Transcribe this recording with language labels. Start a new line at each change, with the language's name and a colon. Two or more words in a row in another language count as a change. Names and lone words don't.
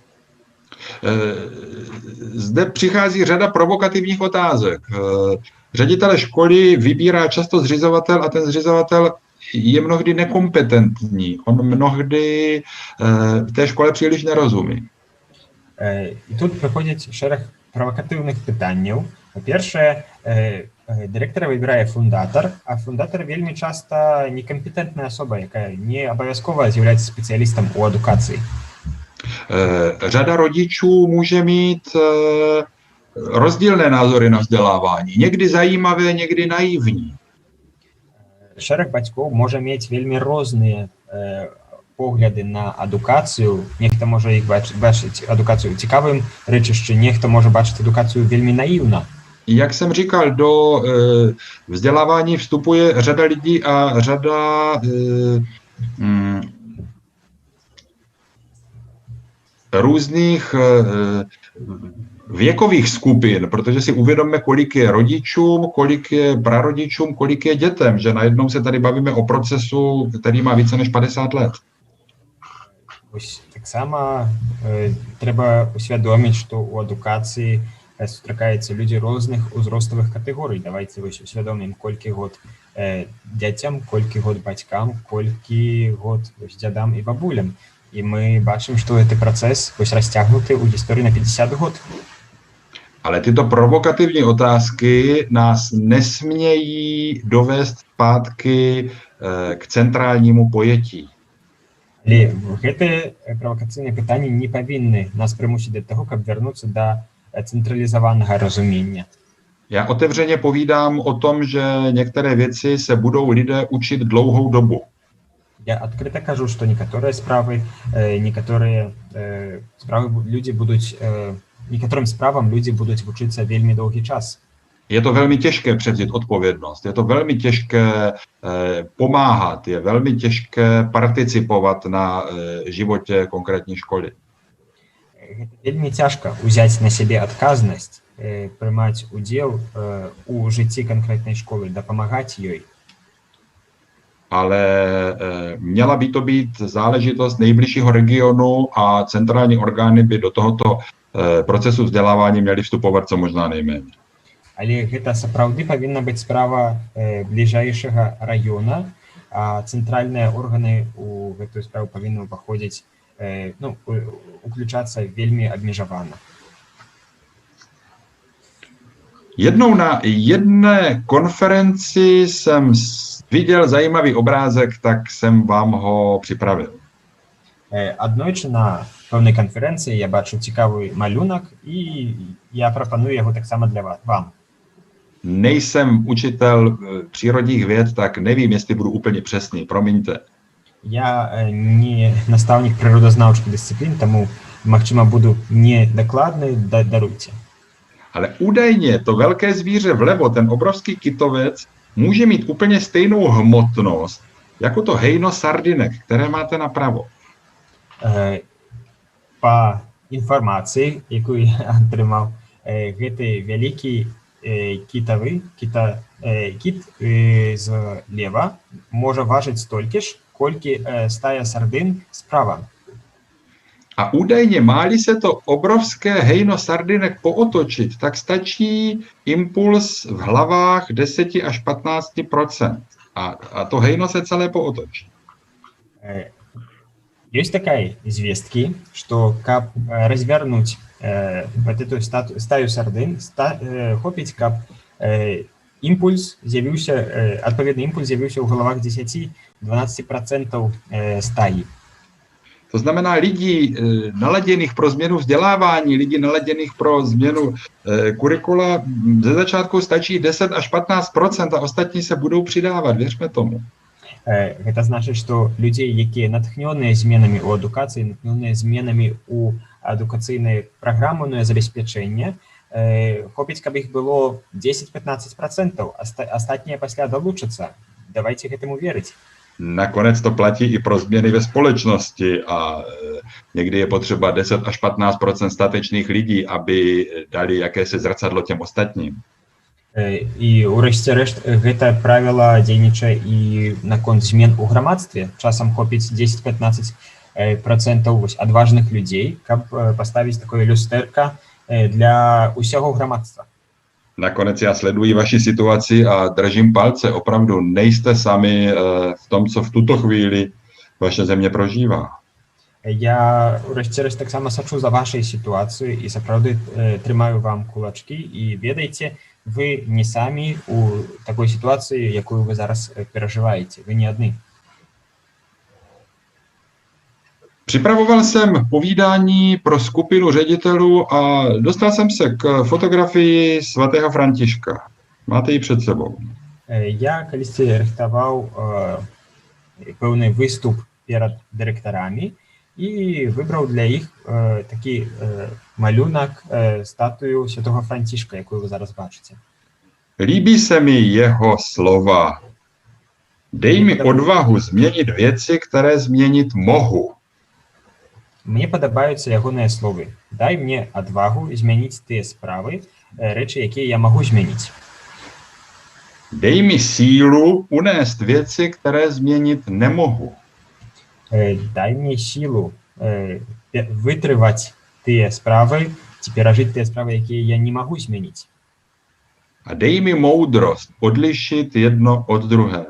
Czech: Zde přichází řada provokativních otázek. Ředitele školy vybírá často zřizovatel a ten zřizovatel je mnohdy nekompetentní. On mnohdy té škole příliš nerozumí.
Belarusian: І тут прыходзіць шэраг правакатыўных пытанняў. Па-першае, дырэктара выбірае фундатар, а фундатар вельмі часта некампетентная асоба, якая не абавязкова з'яўляецца спецыялістам у адукацыі.
Czech: Řada rodičů může mít rozdílné názory na vzdělávání. Někdy zajímavé, někdy naivní.
Belarusian: Шэраг бацькоў можа мець вельмі розныя погляды на адукацыю. Нехта можа іх бачыць адукацыю цікавым рэчышчы, нехта можа бачыць адукацыю вельмі наіўна.
Czech: Jak jsem říkal, do vzdělávání vstupuje řada lidí a řada různých věkových skupin, protože si uvědomme, kolik je rodičům, kolik je prarodičům, kolik je dětem, že najednou se tady bavíme o procesu, který má více než 50 let.
Belarusian: Так само трэба усвядоміць, што ў адукацыі сустракаюцца людзі розных узроставых катэгорый. Давайте усвядомім, колькі год дзяцям, колькі год бацькам, колькі год дзядам і бабулям. І мы бачым, што гэты працэс расцягнуты ў гісторыі на 50 год.
Czech: Ale tyto provokativní otázky nás nesmějí dovést zpátky k centrálnímu pojetí.
Belarusian: Але гэтыя правакацыйныя пытанні не павінны нас прымусіць да таго, каб вярнуцца да цэнтралізаванага разумення.
Czech: Já otevřeně povídám o tom, že některé věci se budou lidé učit dlouhou dobu.
Belarusian: Я адкрыта кажу, што некаторыя справы некаторым справам людзі будуць вучыцца вельмі доўгі час.
Czech: Je to velmi těžké převzít odpovědnost, je to velmi těžké pomáhat, je velmi těžké participovat na životě konkrétní školy.
Belarusian: Гэта вельмі цяжка ўзяць на сябе адказнасць, прымаць удзел у жыцці канкрэтнай школы, дапамагаць ёй.
Czech: Ale měla by to být záležitost nejbližšího regionu a centrální orgány by do tohoto procesu vzdělávání měly vstupovat co možná nejméně.
Belarusian: Але гэта сапраўды павінна быць справа бліжэйшага раёна, а цэнтральныя органы у гэтую справу павінны ўваходзіць, уключацца вельмі абмежавана.
Czech: Jednou na jedné konferenci jsem viděl zajímavý obrázek, tak jsem vám ho připravil.
Belarusian: Аднойчы на пэўнай канферэнцыі я бачу цікавы малюнак, і я прапаную яго таксама для вам.
Czech: Nejsem učitel přírodních věd, tak nevím, jestli budu úplně přesný, promiňte.
Belarusian: Я не настаўнік прыродазнаўчых дысцыплін, таму, магчыма, буду недакладны, даруйце.
Czech: Ale údajně to velké zvíře vlevo, ten obrovský kytovec, může mít úplně stejnou hmotnost jako to hejno sardinek, které máte napravo.
Belarusian: Па інфармацыі, якую я атрымаў, гэты вялікі кіт злева можа важыць столькі ж, колькі стая сардын справа.
Czech: A údajně, má-li se to obrovské hejno sardinek pootočit, tak stačí impuls v hlavách 10 až 15%. A to hejno se celé pootočí.
Belarusian: Ёсць такая звесткі, што каб развярнуць вот эту стаю сардын, хопіць, каб імпульс з'явіўся, адпаведны імпульс з'явіўся ў галавах 10-12% стаі.
Czech: To znamená lidí naladěných pro změnu vzdělávání, lidí naladěných pro změnu kurikula, ze začátku stačí 10 až 15% a ostatní se budou přidávat, věřme tomu.
Belarusian: Гэта значыць, што людзей, якія натхнёныя зменамі ў адукацыі, натхнёныя зменамі ў адукацыйнае праграмнае забеспячэнне, хопіць, каб іх было 10-15%, астатнія пасля долучацца. Давайте гэтаму верыць.
Czech: Nakonec to platí i pro změny ve společnosti a někdy je potřeba 10 až 15% statečných lidí, aby dali jakési zrcadlo těm ostatním.
Belarusian: І ўрэшце рэшт гэта правіла дзейнічае і наконт змен у грамадстве. Часам хопіць 10-15% адважных людзей, каб паставіць такое люстэрка для ўсяго грамадства.
Czech: Nakonec já sleduji vaši situaci a držím palce. Opravdu nejste sami v tom, co v tuto chvíli vaše země prožívá.
Belarusian: Я ўрэшце рэшт таксама сачу за вашай сітуацыяй і сапраўды трымаю вам кулачкі і ведаеце, вы не самі у
Russian: такой ситуации,
Belarusian: якую вы зараз переживаете.
Russian: Вы не одни.
Czech: Připravoval jsem povídání pro skupinu ředitelů a dostal jsem se k fotografii svatého Františka. Máte ji před sebou.
Belarusian: Я калісьці рыхтаваў пэўны выступ перад дырэктарамі і выбраў для іх такі малюнак, статую святого Франtiška, якую вы зараз бачыце.
Czech: Líbí se mi jeho slova. Dej mi odvahu změnit věci, které změnit mohu.
Belarusian: Мне падабаюцца ягоныя словы. Дай мне адвагу змяніць тыя справы, рэчы, якія я магу змяніць.
Czech: Dej mi sílu unést věci, které změnit nemohu.
Belarusian: Дай мне сілу вытрываць тыя справы, ці перажыць тыя справы, якія я не магу змяніць.
Czech: A dej mi moudrost odlišit jedno od druhého.